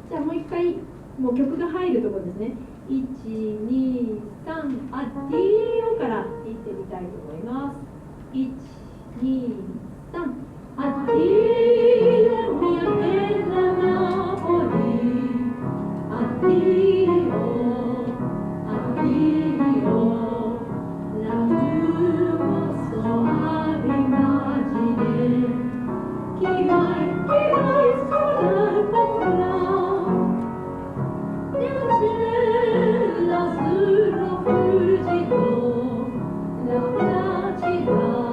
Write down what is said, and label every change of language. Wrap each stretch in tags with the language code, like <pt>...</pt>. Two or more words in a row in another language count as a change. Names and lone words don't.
<ja>じゃあもう一回、もう曲が入るところですね。1、2、3、アッディーオから言ってみたいと思います。1、2、3、</ja> <it>Addio, mia bella Napo li, addio, addio, la tua soave immagine, chi mai sulla paura, nel cielo azzurro fulgido, la placida</it>